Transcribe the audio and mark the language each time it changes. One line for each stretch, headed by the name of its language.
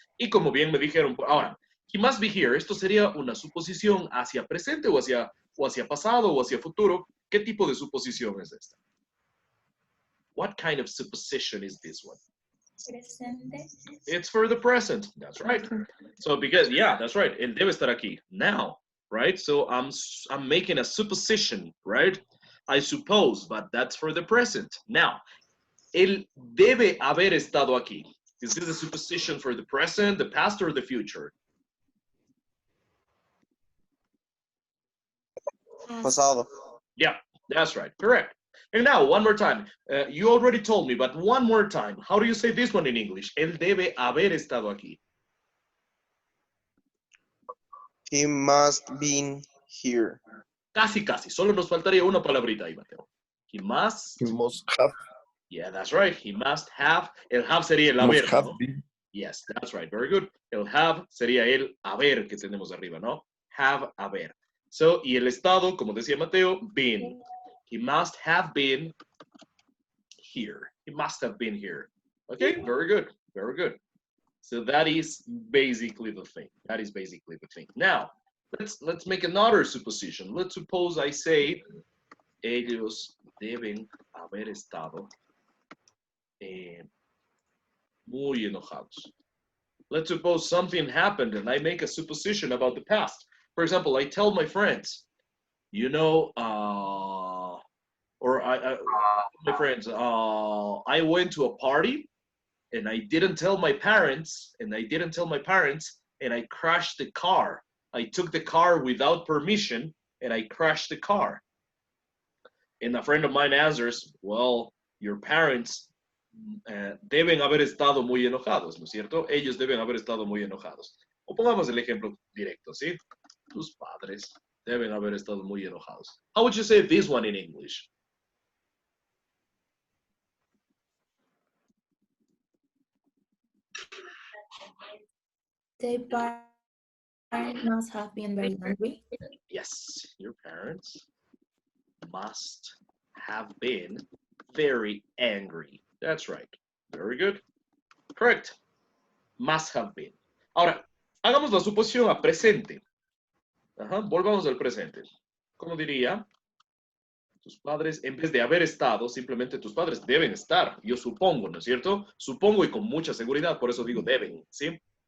Spanish: Y como bien me dijeron, ahora,
English: he must be here,
Spanish: esto sería una suposición hacia presente o hacia pasado o hacia futuro. ¿Qué tipo de suposición es esta?
English: What kind of supposition is this one?
Spanish: Presente.
English: It's for the present. That's right. So because, yeah, that's right.
Spanish: Él debe estar aquí.
English: Now, right? So I'm making a supposition, right? I suppose, but that's for the present.
Spanish: Now, él debe haber estado aquí.
English: Is this a supposition for the present, the past, or the future? Pasado. Yeah, that's right. Correct. And now, one more time. You already told me, but one more time. How do you say this one in English?
Spanish: Él debe haber estado aquí.
English: He must been here.
Spanish: Casi, casi. Solo nos faltaría una palabrita ahí, Mateo.
English: He must. He must have. Yeah, that's right. He must have.
Spanish: El have sería el
English: Must
Spanish: haber,
English: have
Spanish: ¿no?
English: been. Yes, that's right. Very good.
Spanish: El have sería el haber que tenemos arriba, ¿no? Have, haber. So, y el estado, como decía Mateo, been.
English: He must have been here. He must have been here. Okay, very good. Very good. So that is basically the thing. That is basically the thing. Now, let's make another supposition. Let's suppose I say,
Spanish: ellos deben haber estado muy enojados.
English: let's suppose something happened and I make a supposition about the past. For example, I tell my friends, you know, my friends, I went to a party and I didn't tell my parents, and I crashed the car. I took the car without permission and I crashed the car. And a friend of mine answers, well, your parents
Spanish: deben haber estado muy enojados, ¿no es cierto? Ellos deben haber estado muy enojados. O pongamos el ejemplo directo, ¿sí? Tus padres deben haber estado muy enojados.
English: How would you say this one in English? The parent must have been very angry. Yes, your parents must have been very angry. That's right. Very good. Correct. Must have been.
Spanish: Ahora, hagamos la suposición a presente. Ajá, volvamos al presente. ¿Cómo diría? Tus padres, en vez de haber estado, simplemente tus padres deben estar. Yo supongo, ¿no es cierto? Supongo y con mucha seguridad, por eso digo deben, ¿sí?